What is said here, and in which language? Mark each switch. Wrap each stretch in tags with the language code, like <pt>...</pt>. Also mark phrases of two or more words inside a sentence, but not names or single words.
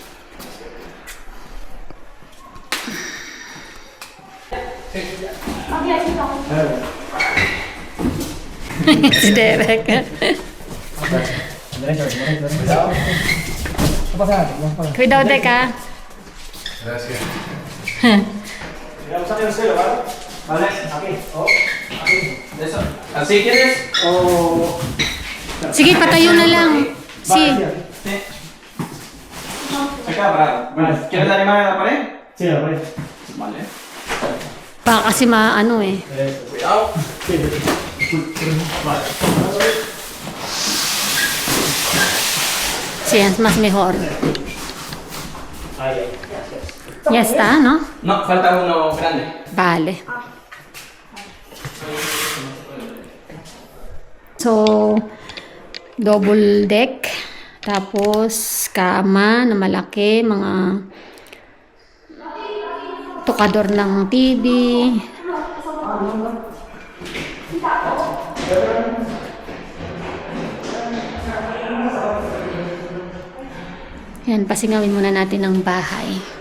<es>Si Derek. Cuidado. No pasa nada, no pasa nada. Cuidado, Dek, ha? Gracias. Vamos a hacer el celo, ¿vale? Vale, aquí. Oh, aquí. Eso. ¿Así quieres? Oh.</es> <tl>Sige, patayo na lang. Si.</tl> <es>Sí. Acá, parado. Vale. ¿Quieres animar a la pared? Sí, la pared. Vale.</es> <tl>Baka kasi maano eh.</tl> <es>Cuidado. Sí, vale. Si es más mejor. Ahí, Ya está, ¿no? No, falta uno grande. Vale.</es> <en>So, double deck.</en> <tl>Tapos, kama na malaki. Mga tukador ng TV. Yan, pasingawin muna natin ang bahay.</tl>